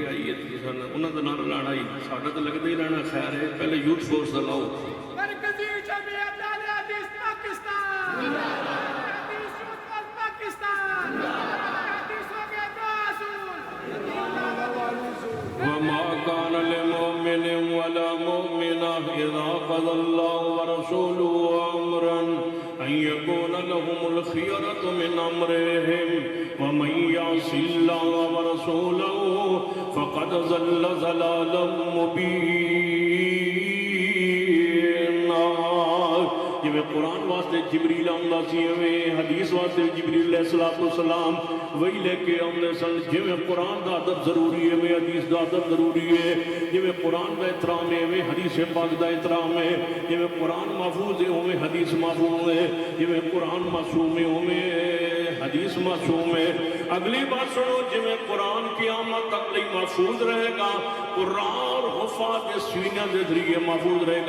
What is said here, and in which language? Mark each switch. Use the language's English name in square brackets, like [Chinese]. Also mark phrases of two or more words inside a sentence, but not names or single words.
[Urdu] آئی ہے، انہوں کا نعرہ لانا ہی ساڈا تو لگتا ہی رہنا، خیر ہے پہلے [English] youth force [Urdu] کا لاؤ۔ مرکزی جمعیت اہل حدیث پاکستان، حدیث یوتھ پاکستان، حدیثوں کے رسول۔ [Arabic] وما كان لمؤمن ولا مؤمنة إذا قضى الله ورسوله أمرا أن يكون لهم الخيرة من أمرهم ومن يعص الله ورسوله فقد ضل ضلالا مبينا۔ [Punjabi] جویں قرآن واسطے جبریل آندا سی، اویں حدیث واسطے جبریل علیہ السلام وہی لے کے آندے سن۔ جویں قرآن دا ادب ضروری ہے اویں حدیث دا ادب ضروری ہے، جویں قرآن دا احترام ہے اویں حدیث پاک دا احترام ہے، جویں قرآن محفوظ ہے اویں حدیث محفوظ ہے، جویں قرآن معصوم ہے اویں حدیث معصوم ہے۔ اگلی بات سنو، جویں قرآن قیامت تک لئی محفوظ رہے گا، قرآن اور حفاظ کے سینہ دے ذریعے محفوظ رہے گا۔